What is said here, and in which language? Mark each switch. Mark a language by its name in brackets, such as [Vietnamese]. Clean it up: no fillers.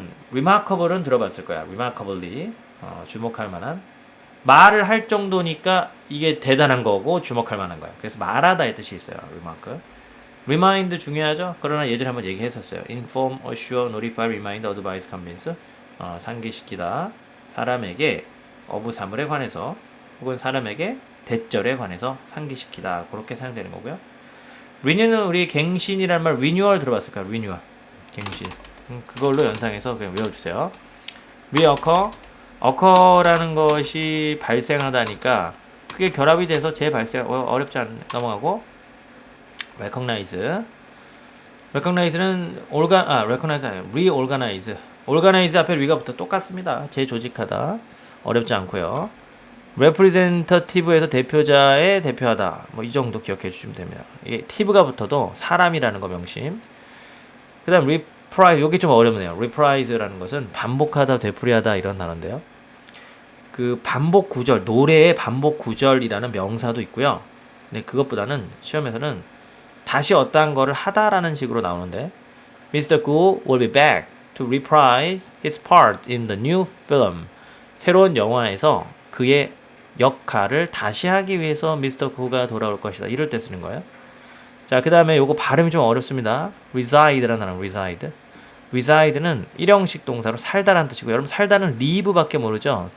[Korean] remarkable은 들어봤을 거야. remarkably 주목할 만한, 말을 할 정도니까 이게 대단한 거고 주목할 만한 거야. 그래서 말하다의 뜻이 있어요. remark. remind 중요하죠. 그러나 예전에 한번 얘기했었어요. [English] inform, assure, notify, remind, advise, convince. [Korean] 상기시키다, 사람에게 어부사물에 관해서 혹은 사람에게 대절에 관해서 상기시키다. 그렇게 사용되는 거고요. renew는 우리 갱신이라는 말 renewal 들어봤을까요? renewal. 갱신. 그걸로 연상해서 그냥 외워주세요. occur라는 것이 발생하다니까 그게 결합이 돼서 재발생 어렵지 않 넘어가고. recognize는 recognize 아니에요. reorganize. organize 앞에 re가부터 똑같습니다. 재조직하다. 어렵지 않고요. representative에서 대표자의 대표하다. 뭐 이 정도 기억해 주시면 됩니다. 이게 tive가 붙어도 사람이라는 거 명심. 그다음 reprise, 이게 좀 어렵네요. reprise라는 것은 반복하다, 되풀이하다 이런 단어인데요. 그 반복 구절, 노래의 반복 구절이라는 명사도 있고요. 근데 그것보다는 시험에서는 다시 어떠한 거를 하다라는 식으로 나오는데 Mr. [English] Gu will be back to reprise his part in the new film. [Korean] 새로운 영화에서 그의 역할을 다시 하기 위해서 미스터 구가 돌아올 것이다. 이럴 때 쓰는 거예요. 자, 그 다음에 요거 발음이 좀 어렵습니다. reside라는 단어, reside는 일형식 동사로 살다라는 뜻이고, 여러분 살다는 live밖에 모르죠.